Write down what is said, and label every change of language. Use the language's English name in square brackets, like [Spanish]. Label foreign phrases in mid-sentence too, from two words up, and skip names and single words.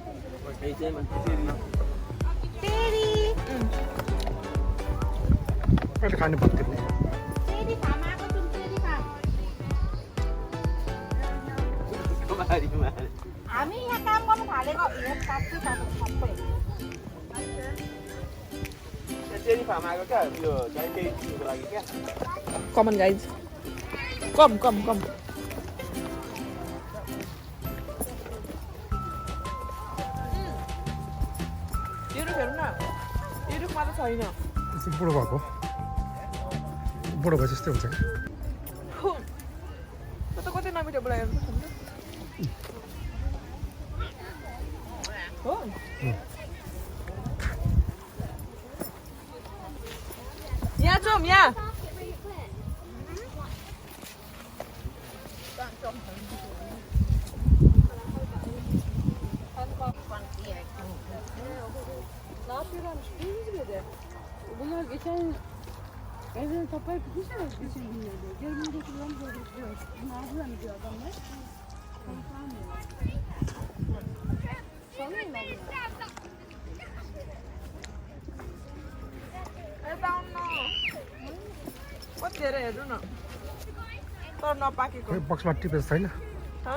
[Nepali] कहिले खाने भक्ति हो हामी यहाँ काम गर्नु थालेको सबै [English] cherry farm [Nepali] आएको क्या यो केही चिजको लागि क्या [English] Come on, guys. Come. [Nepali] यो रुख हेर्नु न यो रुखमा त छैन बुढो भएको बुढो भए जस्तै हुन्छ त्यो त कतै नमिठो बुढा हेर्नु हो यहाँ जाउँ यहाँ [Turkish] Bunlar geçen evden toplayıp gitmişler geçen günlerde. Gelin götürüyorum böyle gidiyoruz. Ne yapıyorlar diyor adamlar. [Nepali] कतिखेर हेर्नु न तर नपाकेको बक्समा टिपेको छैन हँ